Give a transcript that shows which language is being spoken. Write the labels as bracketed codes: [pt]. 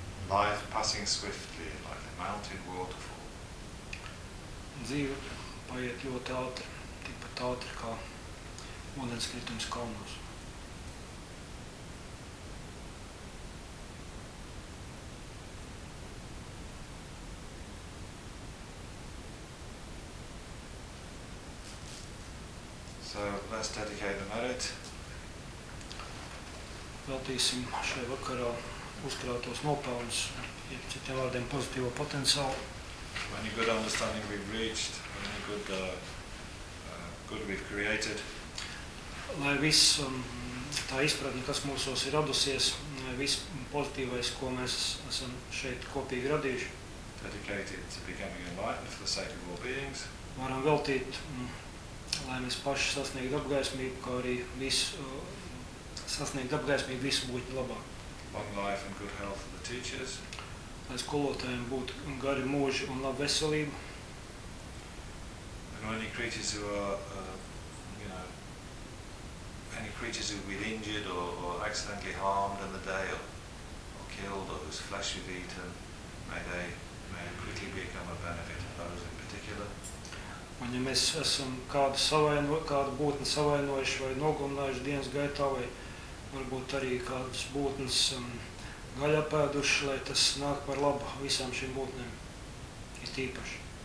[en] Life passing swiftly like a mountain waterfall. [lv] Dzīve paiet ļoti ātri, tikpat ātri kā ūdenskritums kalnos. [en] So let's dedicate the merit. [lv] Veltīsim šajā vakarā uzkrātos nopelnus, ja citiem vārdiem pozitīvo potenciālu. [en] Any good understanding we've reached, any good good we've created. [lv] Lai viss tā izpratne, kas mūsos ir radusies, viss pozitīvais, ko mēs esam šeit kopīgi radījuši. [en] Dedicated to becoming enlightened for the sake of all beings. [lv] Varam veltīt, lai mēs paši sasniegtu apgaismību, kā arī visu sasniegtu apgaismību, visu būtu labāk. [en] Long life and good health for the teachers. [lv] Lai skolotājiem būtu gari mūži un laba veselība. [en] And any creatures who are, you know, any creatures who have been injured or accidentally harmed in the day or killed or whose flesh you've eaten, may quickly become a benefit of those in particular. [lv] Un ja mēs esam kādu būtni savainojuši vai nogalinājuši dienas gaitā vai varbūt arī kādas būtnes gaļa pēduši, lai tas nāk par labu visām šīm būtnēm, ir tīpaši.